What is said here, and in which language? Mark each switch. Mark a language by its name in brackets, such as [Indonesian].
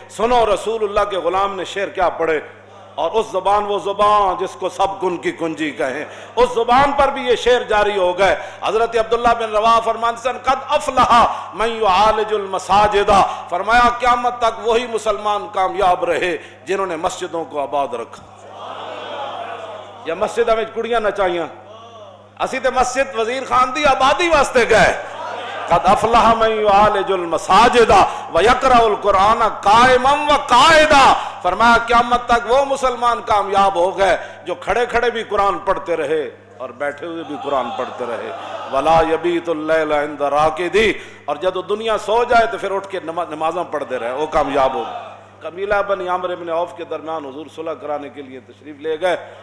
[Urdu] سنو رسول اللہ کے غلام نے شعر کیا پڑھے, اور اس زبان, وہ زبان جس کو سب گن کی کنجی کہیں, اس زبان پر بھی یہ شعر جاری ہو گئے. حضرت عبداللہ بن رواحہ فرماتے ہیں [Arabic] قد افلح من یعالج المساجد, [Urdu] فرمایا قیامت تک وہی مسلمان کامیاب رہے جنہوں نے مسجدوں کو آباد رکھا. [Punjabi] یا مسجدوں میں کڑیاں نچائیاں, اسی تے مسجد وزیر خان دی آبادی واسطے گئے. [Arabic] قد افلح من یعالج المساجد ویقرأ القرآن قائما وقاعدا. [Urdu] فرمایا قیامت تک وہ مسلمان کامیاب ہو گئے جو کھڑے کھڑے بھی قرآن پڑھتے رہے اور بیٹھے ہوئے بھی قرآن پڑھتے رہے. [Arabic] ولا یبیت اللیل عند راقدی, [Urdu] اور جب دنیا سو جائے تو پھر اٹھ کے نمازاں پڑھتے رہے, وہ کامیاب ہو گئے. قبیلہ بنی عامر بن عوف کے درمیان حضور صلح کرانے کے لیے تشریف لے گئے.